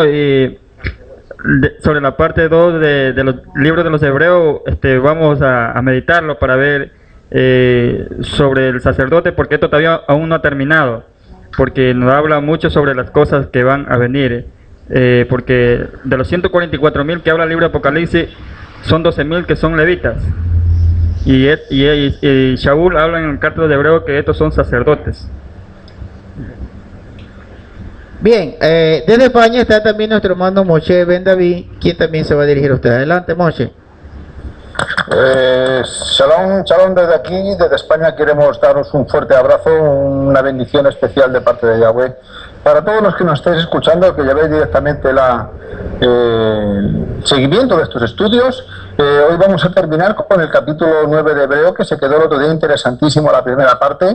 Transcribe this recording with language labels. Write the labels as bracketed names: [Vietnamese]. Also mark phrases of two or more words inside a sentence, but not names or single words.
[Spanish] Sobre la parte 2 de los libros de los hebreos, vamos a meditarlo para ver sobre el sacerdote, porque esto todavía aún no ha terminado, porque nos habla mucho sobre las cosas que van a venir, porque de los 144.000 que habla el libro de Apocalipsis, son 12.000 que son levitas, y Shaul habla en el carta de hebreo que estos son sacerdotes. Bien, desde España está también nuestro hermano Moshe Ben David, quien también se va a dirigir a usted. Adelante, Moshe. [Hebrew] שלום, שלום [Spanish] desde aquí, desde España. Queremos daros un fuerte abrazo, una bendición especial de parte de Yahweh. Para todos los que nos estéis escuchando, que llevéis directamente el seguimiento de estos estudios, hoy vamos a terminar con el capítulo 9 de Hebreo, que se quedó el otro día interesantísimo la primera parte.